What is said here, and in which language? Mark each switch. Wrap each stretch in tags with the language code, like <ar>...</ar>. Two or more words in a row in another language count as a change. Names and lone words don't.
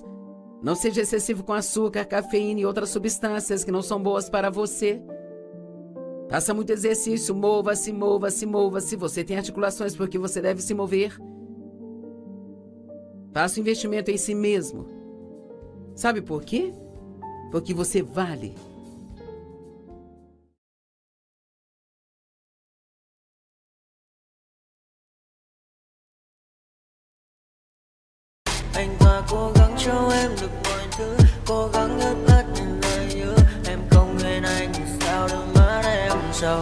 <pt>Não seja excessivo com açúcar, cafeína e outras substâncias que não são boas para você. Faça muito exercício, mova-se, mova-se, mova-se. Você tem articulações porque você deve se mover. Faça um investimento em si mesmo. Sabe por quê? Porque você vale.</pt> <vi>Anh ta cố gắng cho em được mọi thứ, cố gắng ướt át những lời nhớ. Em không quên anh sao đôi mắt em sầu.</vi>